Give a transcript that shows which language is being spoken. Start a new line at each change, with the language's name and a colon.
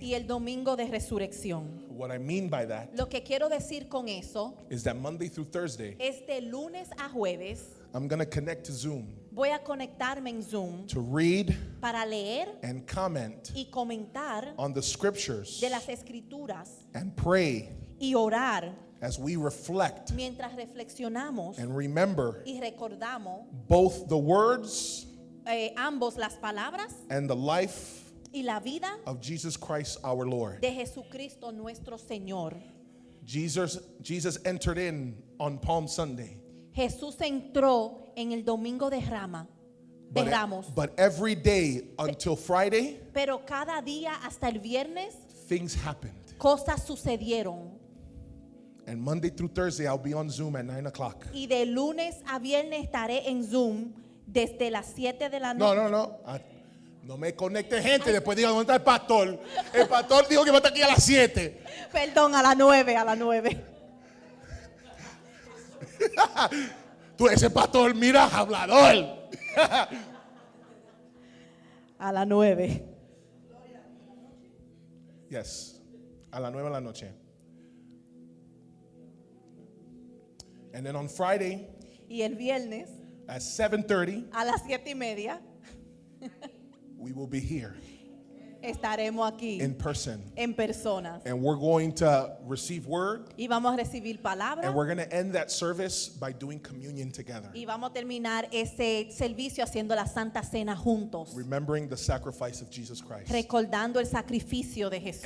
Spanish: y el Domingo de Resurrección.
English: What I mean by that
Spanish: Lo que quiero decir con eso
English: is that Monday through Thursday,
Spanish: es de lunes a jueves
English: I'm going to connect to Zoom
Spanish: voy a conectarme en Zoom
English: to read
Spanish: para leer
English: and comment
Spanish: y comentar
English: on the scriptures
Spanish: de las escrituras
English: and pray
Spanish: y orar
English: as we reflect
Spanish: mientras reflexionamos
English: and remember
Spanish: y recordamos
English: both the words
Spanish: ambos las palabras
English: and the life
Spanish: y la vida
English: of Jesus Christ our Lord.
Spanish: de Jesucristo nuestro Señor.
English: Jesus entered in on Palm Sunday.
Spanish: Jesús entró en el Domingo de Ramos,
English: But every day until Friday,
Spanish: pero cada día hasta el viernes
English: things happened.
Spanish: cosas sucedieron.
English: And Monday through Thursday, I'll be on Zoom at 9 o'clock.
Spanish: Y de lunes a viernes estaré en Zoom desde las 7 de la No, noche. no. No me conecte gente. Después diga, ¿dónde está el pastor? El pastor dijo que va a estar aquí a las 7. Perdón, a las 9, a las 9. Tú, ese pastor, mira, hablador. A las 9. Yes, a las 9 de la noche.
English: And then on Friday
Spanish: Y el viernes
English: at 7:30,
Spanish: a las 7:30
English: we will be here
Spanish: estaremos aquí
English: in person.
Spanish: en personas.
English: And we're going to receive word.
Spanish: Y vamos a recibir palabra.
English: And we're going to end that service by doing communion together.
Spanish: Y vamos a terminar ese servicio haciendo la Santa Cena juntos.
English: Remembering the sacrifice of Jesus Christ.
Spanish: Recordando el sacrificio de Jesús.